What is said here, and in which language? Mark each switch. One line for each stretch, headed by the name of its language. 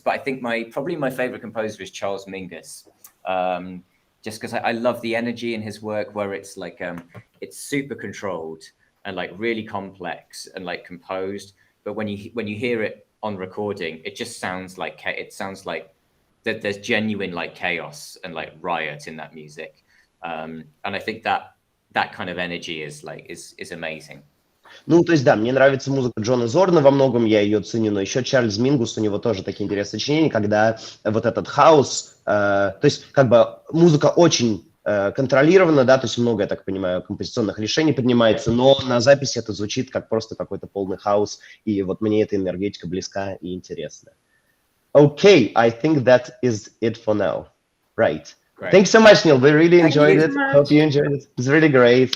English: But I think probably my favorite composer is Charles Mingus. Just because I love the energy in his work, where it's like it's super controlled and like really complex and like composed. But when you hear it on recording, it just sounds like that there's genuine like chaos and like riot in that music. And I think that kind of energy is amazing.
Russian: Ну, то есть, да, мне нравится музыка Джона Зорна во многом, я ее ценю, но еще Чарльз Мингус, у него тоже такие интересные сочинения, когда вот этот хаос, то есть, как бы, музыка очень контролирована, да, то есть много, я так понимаю, композиционных решений принимается, но на записи это звучит как просто какой-то полный хаос, и вот мне эта энергетика близка и интересна.
English: Okay, I think that is it for now. Right. Great. Thanks so much, Neil. We really enjoyed it. so much. Hope you enjoyed it. It was really great.